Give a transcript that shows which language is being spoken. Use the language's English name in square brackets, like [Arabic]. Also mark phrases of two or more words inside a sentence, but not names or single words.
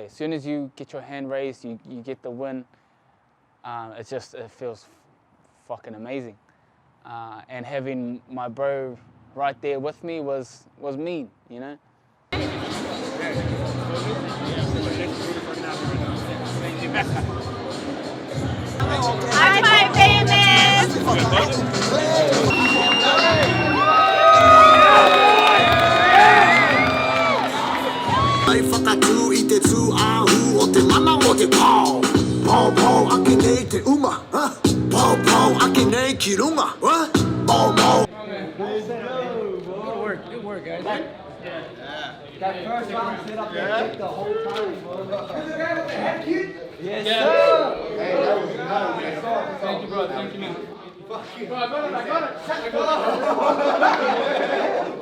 [English] As soon as you get your hand raised, you get the win, it feels fucking amazing. And having my bro right there with me was mean, you know? High five, famous! [Māori] Ai whakatū I te tū ahu o te mana o te pau. Pau pau ake nei te uma. Pau pau ake nei ki runga. Pau pau. [English] Good work, guys. That first round set up that kick the whole time. Is the guy with the head kick? Yes, Yeah. sir. Hey, that was nice. Thank you, bro. Thank you, man. Fuck you. Bro, I got it.